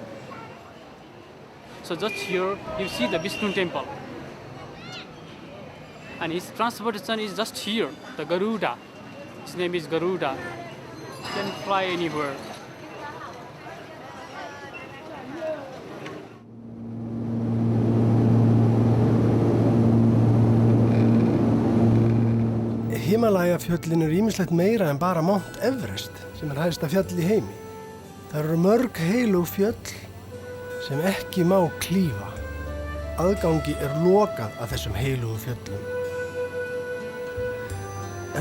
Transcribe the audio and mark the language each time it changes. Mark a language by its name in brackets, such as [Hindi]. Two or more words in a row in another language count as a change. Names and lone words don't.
[English] So just here, you see the Vishnu temple. And his transportation is just here, the Garuda. His name is Garuda. He can fly anywhere. [Icelandic] Himalaya-fjöllin ýmislegt meira en bara Mount Everest, sem hæsta fjall í heimi. Það eru mörg heilug fjöll sem ekki má klífa. Aðgangi lokað að þessum heilugu fjöllum.